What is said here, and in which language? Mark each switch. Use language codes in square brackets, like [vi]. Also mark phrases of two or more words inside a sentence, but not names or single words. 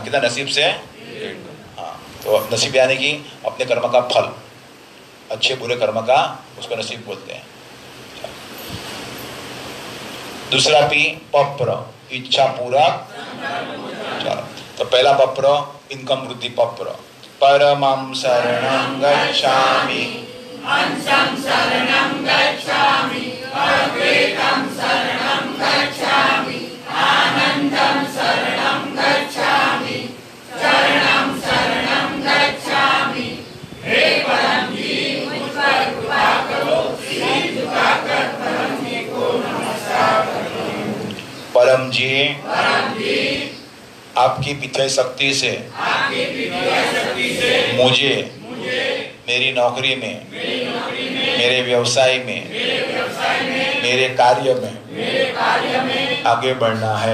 [hi] कितना? नसीब से 1.5 गुना। हाँ, तो नसीब यानी कि अपने कर्म का फल, अच्छे बुरे कर्म का, उसको नसीब बोलते हैं। दूसरा पी पप्र, इच्छा पूरा। चलो, तो पहला पप्र इनकम वृद्धि पप्र। [pi] परमं शरणं गच्छामि, अंशं शरणं गच्छामि, अद्वैतं शरणं गच्छामि, आनंदं शरणं गच्छामि, शरणं शरणं गच्छामि। [hi] हे परम जी मुझ पर कृपा करो, सिर झुकाकर परम जी को नमस्कार करो। परम जी आपकी वित्तीय शक्ति से मुझे मेरी नौकरी में, मेरे व्यवसाय में, मेरे कार्य में आगे बढ़ना है।